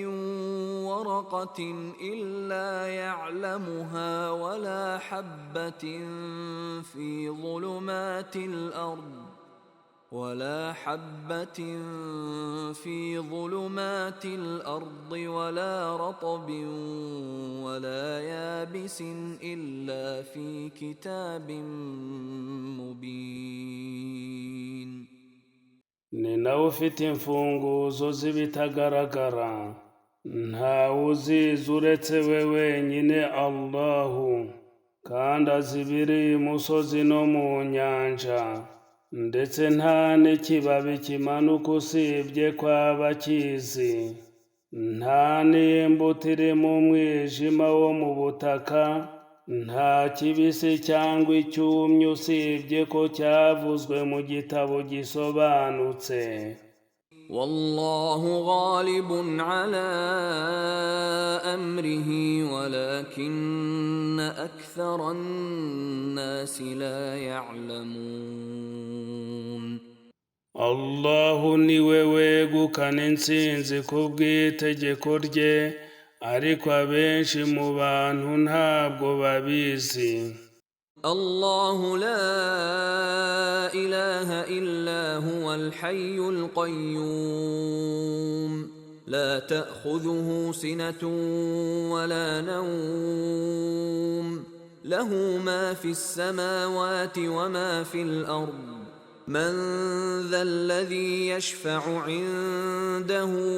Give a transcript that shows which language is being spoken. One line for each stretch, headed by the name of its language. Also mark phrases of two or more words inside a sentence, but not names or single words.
Arabic: ورقة إلا يعلمها ولا حبة في ظلمات الأرض ولا حبة في ظلمات الأرض ولا رطب ولا يابس إلا في كتاب مبين.
Kinyarwanda: ni nawe ufite imfunguzo z'ibitagaragara ntawe uzizi uretse we wenyine Allahu kandi azi ibiri imusozi no mu nyanja ndetse nta n'ikibabi kimanuka usibye kwaba kizi nta n'imbuto iri mu mwijima wo mu butaka nta kibisi cyangwa icyumye usibye ko cyavuzwe mu gitabo gisobanutse.
Arabic: والله غالب على أمره ولكن أكثر الناس لا يعلمون.
Kinyarwanda: Allahu niwe wegukana intsinzi ku bw'itegeko rye ariko abenshi mu bantu ntabwo babizi.
Arabic: الله لا إله إلا هو الحي القيوم لا تأخذه سنة ولا نوم له ما في السماوات وما في الأرض من ذا الذي يشفع عنده